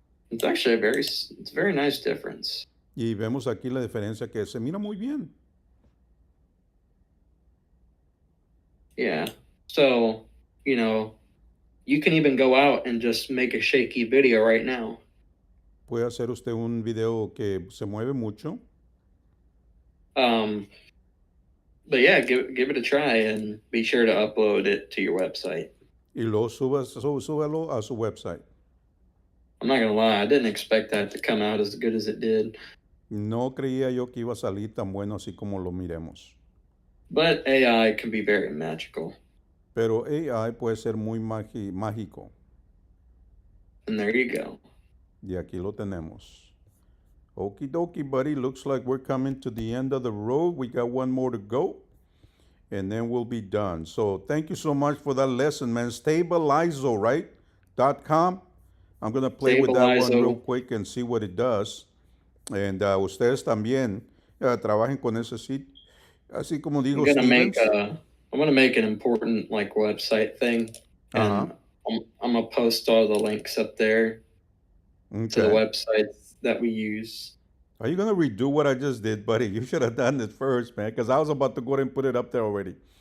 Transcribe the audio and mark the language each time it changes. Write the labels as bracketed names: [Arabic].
[English] It's actually it's a very nice difference. [Spanish] Y vemos aquí la diferencia que se mira muy bien. [English] Yeah. So, you can even go out and just make a shaky video right now. [Spanish] puede hacer usted un video que se mueve mucho. [English] But yeah, give it a try and be sure to upload it to your website. [Spanish] Y luego súbalo a su website. [English] I'm not gonna lie, I didn't expect that to come out as good as it did. [Spanish] No creía yo que iba a salir tan bueno así como lo miremos. [English] But AI can be very magical. [Spanish] Pero AI puede ser muy mágico. [English] And there you go. [Spanish] Y aquí lo tenemos. [English] Okie dokie, buddy. Looks like we're coming to the end of the road. We got one more to go. And then we'll be done. So thank you so much for that lesson, man. SkiLLS, right? .com. I'm going to play with that one SkiLLS. real quick and see what it does. [Spanish] And ustedes también trabajen con ese sitio. Así como dijo Stevens. [English] I'm gonna make an important like website thing, and I'm gonna post all the links up there to the websites that we use. Are you gonna redo what I just did, buddy? You should have done it first, man, because I was about to go ahead and put it up there already.